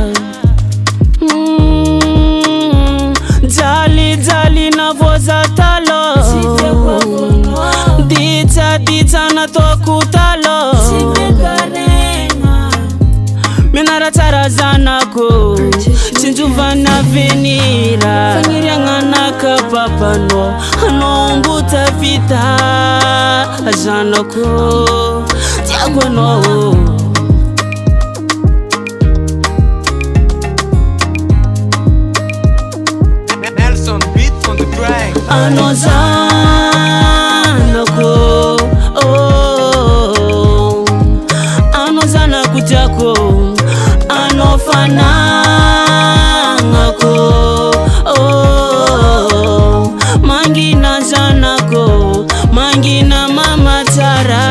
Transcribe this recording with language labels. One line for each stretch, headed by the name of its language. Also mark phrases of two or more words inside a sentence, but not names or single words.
Malagasy: Jaly na voza talo, ditsa natoko talo, minara tsara zanako, sinjovana avenira, fagniriagnanaka papano, anao mbuta vita zanako, tiako anao.
English: Nelson beat on the track.
Malagasy: Anao zanako, anao zanako tiako, anao fanagnako, mangina zanako, mangina mama tsara.